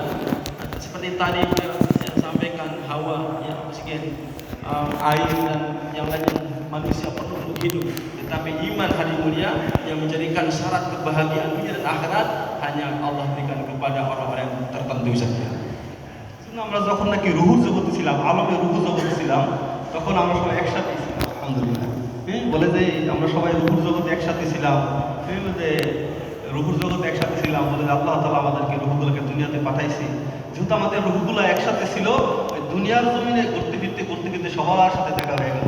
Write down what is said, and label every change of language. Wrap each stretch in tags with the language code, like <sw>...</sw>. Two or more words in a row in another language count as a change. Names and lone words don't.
<ms>Seperti tadi saya sampaikan, hawa, ya, oksigen, air dan yang lain yang manusia perlu untuk hidup. Tetapi iman hadirin mulia yang menjadikan syarat kebahagiaan dunia dan akhirat hanya Allah berikan kepada orang-orang tertentu saja.</ms> <bn>আমরা যখন নাকি রুহুর জগতে ছিলাম, আলমের রুহুর জগতে ছিলাম, তখন আমরা সবাই একসাথে ছিলাম, আলহামদুলিল্লাহ। বলে যে আমরা সবাই রুহুর জগতে একসাথে ছিলাম, যে রুহুর জগতে একসাথে ছিলাম, বলে যে আল্লাহ তাআলা আমাদেরকে রুহুগুলোকে দুনিয়াতে পাঠাইছে। যেহেতু আমাদের রুহুগুলো একসাথে ছিল, দুনিয়ার জমিনে ঘুরতে ফিরতে সবার সাথে দেখা হয়ে গেল।</bn>